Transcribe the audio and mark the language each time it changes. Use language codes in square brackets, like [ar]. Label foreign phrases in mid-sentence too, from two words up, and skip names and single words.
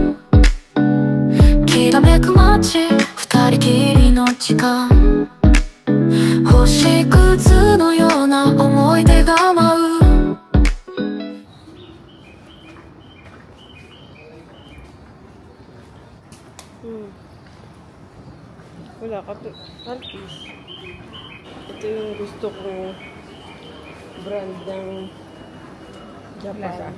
[ja] きらめく街二人きりの時間星屑のような思い出が舞う [tl] wala ka to. Alpis. Ito yung gusto kong brand ng Japan.